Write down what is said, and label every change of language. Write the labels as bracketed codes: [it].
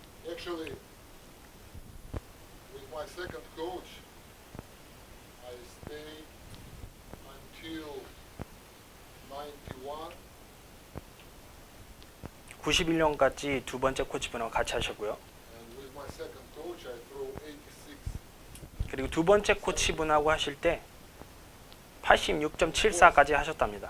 [en] Actually, with my second coach, I stayed until 91. [ko] 91년까지 두 번째 코치분하고 같이 하셨고요. [en] And with my second coach, I throw 86. [ko] 그리고 두 번째 코치분하고 하실 때 86.74까지 하셨답니다.